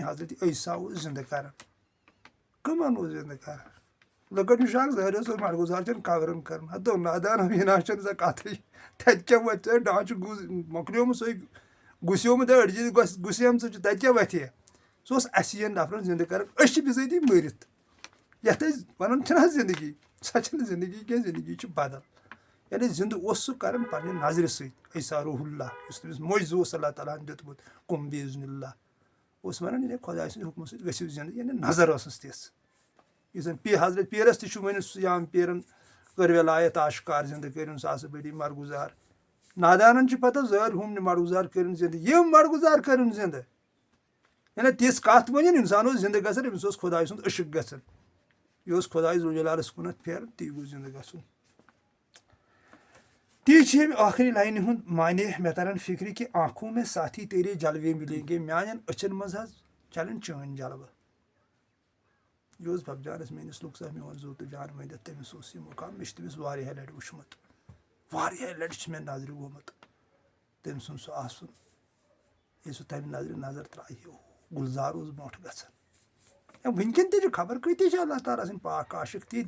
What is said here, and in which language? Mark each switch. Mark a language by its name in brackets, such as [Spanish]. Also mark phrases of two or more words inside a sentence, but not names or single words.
[Kashmiri] حضرت عیسیٰ اوس زِندٕ کران کٕمن اوس زِندٕ کران لُکن چھُ شک ظٲہِر اوس مَرگُزار چھَنہٕ کَورَن کَران ہتو نادان ویٖنا چھَنہٕ سۄ کَتھٕے تَتہِ کیٛاہ وَتھِ ژےٚ ڈانٛچہِ مۄکلیومُت سُے گُسیومُت أڑجہِ گُسیمژٕ چھِ تَتہِ کیٛاہ وَتھِ سُہ اوس اَسہِ یَن نفرَن زِندٕ کران أسۍ چھِ بِذٲتی مٔرِتھ یَتھ أسۍ وَنان چھِنہ زندگی سۄ چھَنہٕ زندگی کینٛہہ زندگی چھِ بدل یعنی زِندٕ اوس سُہ کران پننہِ نظرِ سۭتۍ عیسیٰ روح اللہ یُس تٔمِس معجزٕ اوس اللہ تعالیٰ ہن دیُتمُت [Arabic] قُم بِاِذنِ اللہ [Kashmiri] اوس وَنان یعنی خۄداے سٕنٛدِ حُکمہٕ سۭتۍ گٔژھِو زِندٕ یعنی نظر ٲسٕس تِژھ یُس زَن حضرت پیٖرَس تہِ چھُ ؤنِتھ سُیام پیٖرن کٔر وِلایت آشکار زِندٕ کٔرِن ساسہٕ بٔری مَرگُزار نادانن چھِ پتہ زٲرۍ ہُم مَرگُزار کٔرِن زِندٕ یِم مَرگُزار کٔرِن زِندٕ یعنی تِژھ کَتھ ؤنِن اِنسان اوس زِندٕ گژھان أمِس اوس خۄداے سُنٛد عشق گژھان یہِ اوس خۄداے ذُل جلالَس کُنَتھ پھیران تی گوٚژھ زِندٕ گژھُن تی چھِ ییٚمہِ ٲخری لاینہِ ہُنٛد معنے مےٚ تران [Urdu] فِکرِ کہِ آنکھوں میں ساتھی تیرے جلوے ملیں گے [Kashmiri] میانٮ۪ن أچھن منٛز حظ چلان چٲنۍ جلوٕ یہِ اوس ببجانس میٲنِس لُک سا میون زُو تہٕ جان ؤنِتھ تٔمِس اوس یہِ مُقام مےٚ چھُ تٔمِس واریاہ لَٹہِ وٕچھمُت واریاہ لَٹہِ چھُ مےٚ نظرِ گوٚمُت تٔمۍ سُنٛد سُہ آسُن ییٚلہِ سُہ تَمہِ نظرِ نظر ترٛایہِ گُلزار اوس برونٛٹھ گژھان یا وٕنکیٚن تہِ چھِ خبر کۭتیاہ چھِ اللہ تعالیٰ سٕنٛدۍ پاک عاشق تِتھۍ